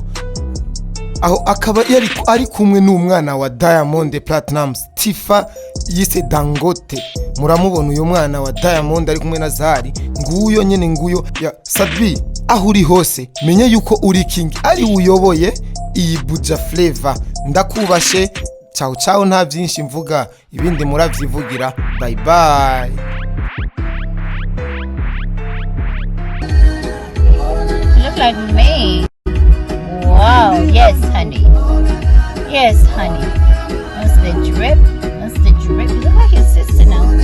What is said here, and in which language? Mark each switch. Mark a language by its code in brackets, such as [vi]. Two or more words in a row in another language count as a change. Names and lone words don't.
[rn] Aho akaba ari kumwe n'umwana wa Diamond Platnumz Tifa yise Dangote. Muramubona uyo mwana wa Diamond ari kumwe na Zari nguyo nyene nguyo ya Satbi. Aho uri hose menye yuko uri king ari uyoboye iyi Buja Flavor. Ndakubashe ciao nta byinshi mvuga ibindi muravyivugira. [en] Bye bye. Look like me. Wow, yes honey. Yes honey. That's the drip. You look like your sister now.